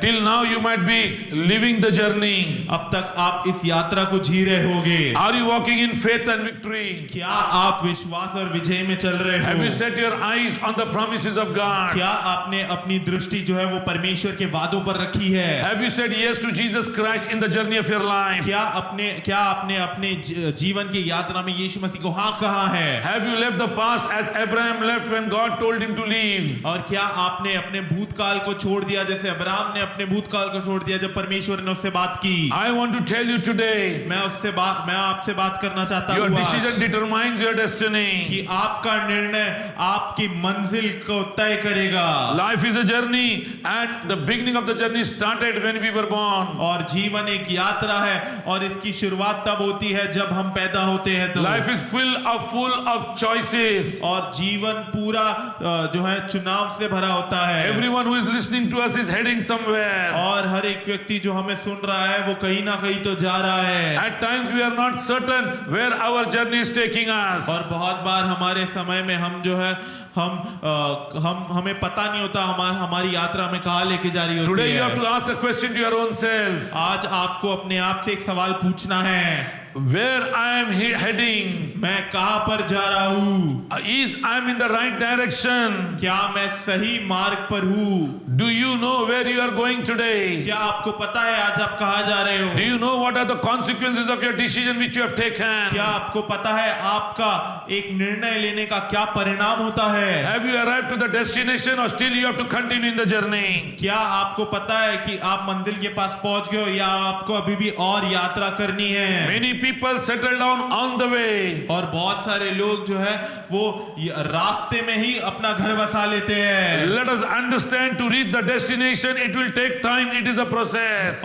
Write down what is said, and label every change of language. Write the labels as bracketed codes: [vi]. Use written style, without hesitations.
[en] Till now you might be living the journey. [hi] अब तक आप इस यात्रा को जी रहे होगे। [en] Are you walking in faith and victory? [hi] क्या आप विश्वास और विजय में चल रहे [en] Have you [hi] हो? [en] set your eyes on the promises of God? [hi] क्या आपने अपनी दृष्टि जो है वो परमेश्वर के वादों पर रखी है? [en] Have you said yes to Jesus Christ in the journey of your life? [hi] क्या आपने अपने जीवन की यात्रा में यीशु मसीह को हाँ कहा है? [en] Have you left the past as Abraham left when God told him to leave? [hi] और क्या आपने अपने भूतकाल को छोड़ दिया जैसे अब्राहम ने अपने भूतकाल को छोड़ दिया जब परमेश्वर ने उससे बात की? [en] I want to tell you today, [hi] मैं आपसे बात करना चाहता [en] your [hi] हूँ [en] decision [hi] आज [en] determines your destiny. [hi] कि आपका निर्णय आपकी मंजिल को तय करेगा। [en] Life is a journey and the beginning of the journey started when we were born. [hi] और जीवन एक यात्रा है और इसकी शुरुआत तब होती है जब हम पैदा होते हैं तो। [en] Life is full of choices. [hi] और जीवन पूरा जो है चुनाव से भरा होता है। [en] Everyone who is listening to us is heading somewhere. [hi] और हर एक व्यक्ति जो हमें सुन रहा है वो कहीं ना कहीं तो जा रहा है। [en] At times we are not certain where our journey is taking us. [hi] और बहुत बार हमारे समय में हम जो है हमें पता नहीं होता हमारी यात्रा में कहाँ लेके जा रही होती [en] Today you have [hi] है। [en] to ask a question to your own self. [hi] आज आपको अपने आप से एक सवाल पूछना है, [en] Where I am heading? [hi] मैं कहाँ पर जा रहा हूँ? [en] Is I am in the right direction? [hi] क्या मैं सही मार्ग पर हूँ? [en] Do you know where you are going today? [hi] क्या आपको पता है आज आप कहाँ जा रहे हो? [en] Do you know what are the consequences of your decision which you have taken? [hi] क्या आपको पता है आपका एक निर्णय लेने का क्या परिणाम होता है? [en] Have you arrived to the destination or still you have to continue in the journey? [hi] क्या आपको पता है कि आप मंजिल के पास पहुंच गए हो या आपको अभी भी और यात्रा करनी है? [en] Many people settle down on the way. [hi] और बहुत सारे लोग जो है वो रास्ते में ही अपना घर बसा लेते हैं। [en] Let us understand, to reach the destination it will take time, it is a process.